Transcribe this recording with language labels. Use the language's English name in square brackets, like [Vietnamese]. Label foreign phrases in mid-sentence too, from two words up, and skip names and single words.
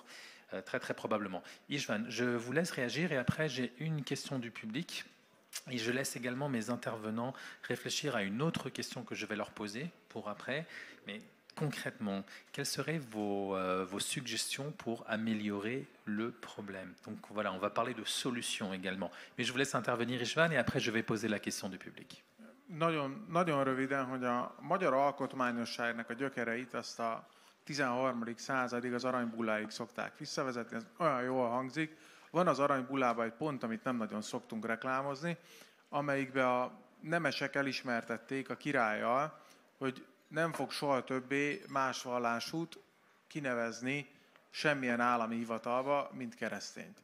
[French] Très très probablement. Istvan, je vous laisse réagir et après j'ai une question du public et je laisse également mes intervenants réfléchir à une autre question que je vais leur poser pour après. Mais concrètement, quelles seraient vos suggestions pour améliorer le problème? Donc voilà, on va parler de solutions également. Mais je vous laisse intervenir, Istvan, et après je vais poser la question du public. [Hungarian] Nagyon röviden, hogy a magyar alkotmányosságnak a gyökereit azt a 13. századig az aranybulláig szokták visszavezetni, ez olyan jól hangzik. Van az aranybullában egy pont, amit nem nagyon szoktunk reklámozni, amelyikben a nemesek elismertették a királlyal, hogy nem fog soha többé más vallásút kinevezni semmilyen állami hivatalba, mint keresztényt.